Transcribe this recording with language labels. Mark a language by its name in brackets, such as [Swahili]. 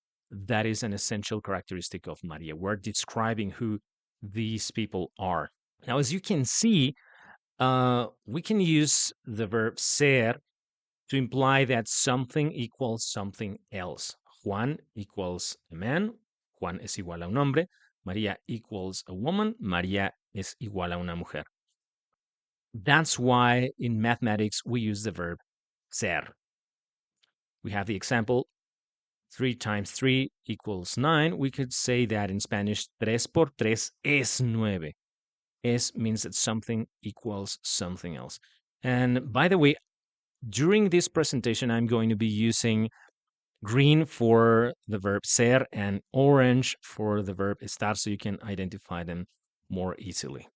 [English] That is an essential characteristic of Maria. We're describing who these people are. Now, as you can see, we can use the verb ser to imply that something equals something else. Juan equals a man. [Spanish] Juan es igual a un hombre. [English] María equals a woman. [Spanish] María es igual a una mujer. [English] That's why in mathematics we use the verb ser. We have the example 3 times 3 equals 9. We could say that in Spanish, [Spanish] 3 por 3 es 9. [English] Es means that something equals something else. And by the way, during this presentation, I'm going to be using green for the verb ser and orange for the verb estar so you can identify them more easily.